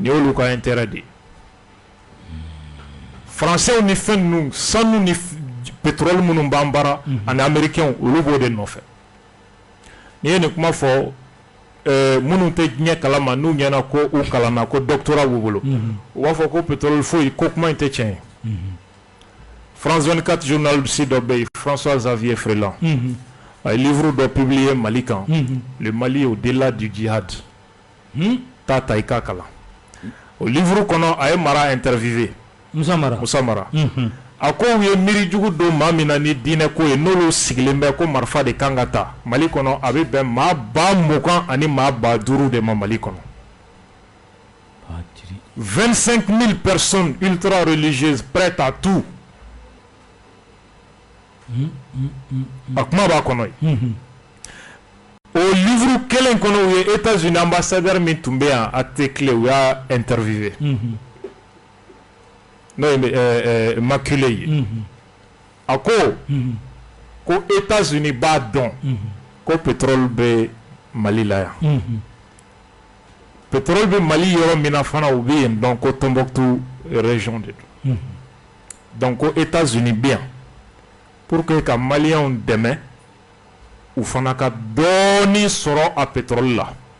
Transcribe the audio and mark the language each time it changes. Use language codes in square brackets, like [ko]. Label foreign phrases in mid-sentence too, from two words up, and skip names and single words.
[bm] ni y'olu ka intérêt de ye français ni fɛn ninnu sanu ni pétrole minnu b'an bara ani américains olu b'o de nɔfɛ n'i ye nin kuma fɔ minnu tɛ diɲɛ kalama n'u ɲɛna ko u kalanna ko doctorat b'u bolo u b'a fɔ ko pétrole foyi ko kuma in tɛ tiɲɛ ye France 24 journaliste dɔ bɛ yen François Xavier Freland a ye livre dɔ publié Mali kan le Mali au-delà du djihad taa ta i k'a kalan o livre kɔnɔ a ye Mara interviewé Musa Mara a ko u ye miiri jugu don maa min na ni diinɛ ko ye n'olu sigilen bɛ ko marifa de kan ka ta Mali kɔnɔ a bɛ bɛn maa 20,000 ani maa 50,000 de ma Mali kɔnɔ 25,000 [fr] personnes ultra religieuses prêtes à tout [bm] a kuma b'a kɔnɔ ye o livre kelen kɔnɔ u ye États-Unis ambassadeur min tun bɛ yan a tɛ tile u y'a interviewé n'o ye Maculé ye a ko États-Unis b'a dɔn ko pétrole bɛ Mali la yan pétrole bɛ Mali yɔrɔ min na fana u bɛ yen dɔn ko Tombouctou région de don donc ko États-Unis bɛ yan [fr] pour que [bm] ka Maliens dɛmɛ u fana ka dɔɔni sɔrɔ a pétrole la